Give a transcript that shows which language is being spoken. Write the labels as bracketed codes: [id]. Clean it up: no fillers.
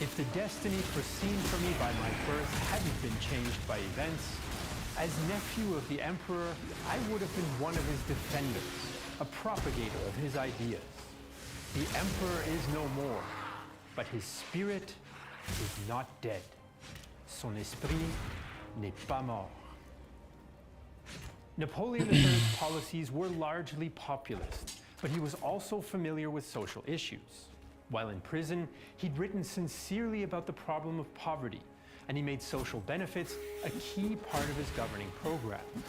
[en] If the destiny foreseen for me by my birth hadn't been changed by events, As nephew of the emperor, I would have been one of his defenders, a propagator of his ideas. The emperor is no more, but his spirit is not dead. [fr] Son esprit n'est pas mort. [en] Napoleon III's policies were largely populist, but he was also familiar with social issues. While in prison, he'd written sincerely about the problem of poverty, and he made social benefits a key part of his governing program.